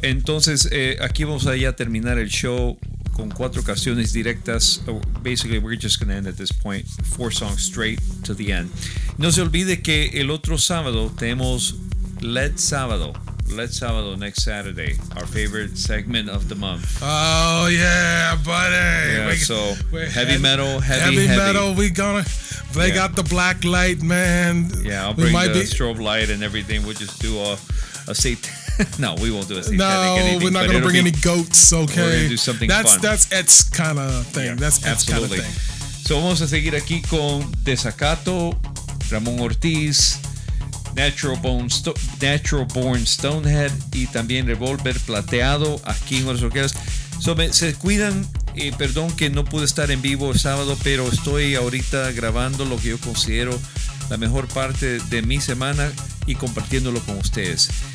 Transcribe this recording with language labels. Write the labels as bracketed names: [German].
[Spanish] Entonces, aquí vamos a ya terminar el show con cuatro canciones directas. [English] Basically, we're just going to end at this point, four songs straight to the end. [Spanish] No se olvide que el otro sábado tenemos LED Sábado. [English] LED Sábado next Saturday, our favorite segment of the month. Oh, yeah, buddy. Yeah, heavy metal. Got the black light, man. Yeah, I'll bring strobe light and everything. We'll just do a satanic. No, we won't do a satanic. No, anything, we're not going to bring any goats, okay? We're going to do something fun. That's Ed's kind of thing. Yeah, that's absolutely. Kind of thing. [Spanish] So, vamos a seguir aquí con Desacato, Ramón Ortiz, Natural Born Stonehead, y también Revolver Plateado, aquí en Horas Roqueras. So, se cuidan, perdón que no pude estar en vivo el sábado, pero estoy ahorita grabando lo que yo considero la mejor parte de mi semana y compartiéndolo con ustedes.